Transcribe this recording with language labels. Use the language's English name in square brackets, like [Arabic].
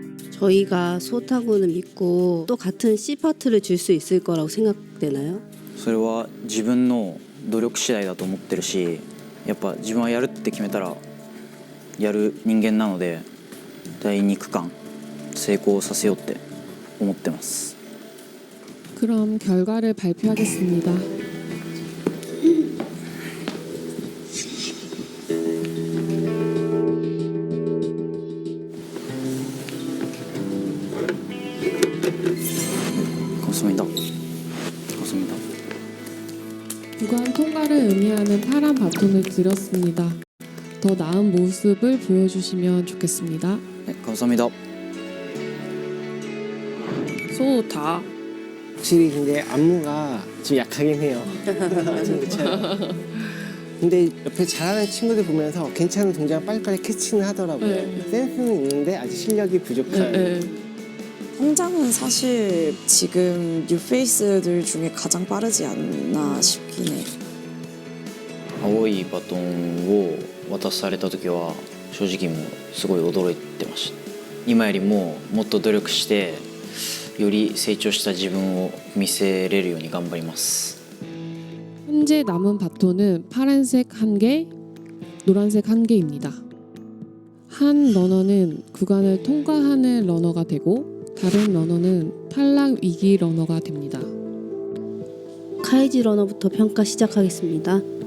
[Korean] 저희가 소타군을 믿고 또 같은 C 파트를 줄 수 있을 거라고 생각되나요? [Japanese] それは自分の努力次第だと思ってるし、やっぱ自分はやるって決めたらやる人間なので、第2区間成功させようって思ってます。 [Korean] 그럼 결과를 발표하겠습니다. 감사합니다. 감사합니다. 구간 통과를 의미하는 파란 바톤을 드렸습니다. 더 나은 모습을 보여주시면 좋겠습니다. 네, 감사합니다. 소타. 확실히 근데 안무가 좀 약하긴 해요. 그렇죠. 근데 옆에 잘하는 친구들 보면서 괜찮은 동작 빨리빨리 캐치는 하더라고요. 네. 센스는 있는데 아직 실력이 부족한. 성장은 사실 지금 뉴페이스들 중에 가장 빠르지 않나 싶긴 해. [Japanese] 青いバトンを渡された時は正直もうすごい驚いてました。今よりももっと努力してより成長した自分を見せれるように頑張ります。 [Korean] 현재 남은 바톤은 파란색 1개, 노란색 1개입니다. 한 러너는 구간을 통과하는 러너가 되고 다른 러너는 탈락 위기 러너가 됩니다. 카이지 러너부터 평가 시작하겠습니다.